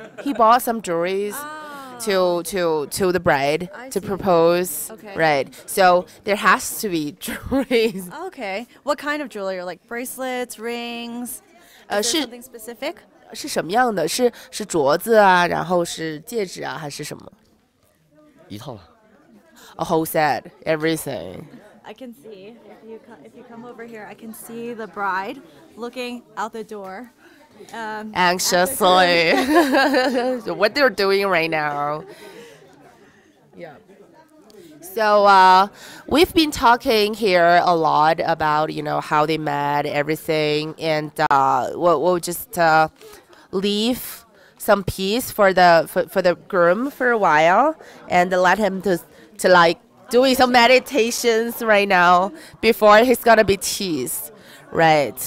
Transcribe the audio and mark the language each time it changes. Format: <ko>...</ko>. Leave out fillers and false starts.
<en>He bought some jewelries to the bride to propose. Okay. Right. So there has to be jewelries. Okay. What kind of jewelry? Like bracelets, rings? Is there something specific?</en> <zh>是什么样的？是镯子啊，然后是戒指啊，还是什么？一套吧。</zh> <en>A whole set, everything. I can see if you come over here, I can see the bride looking out the door, Anxiously. What they're doing right now. Yeah. So we've been talking here a lot about how they met, everything, and we'll just leave some peace for the groom for a while and let him to like doing some meditations right now before he's gonna be teased, right?</en>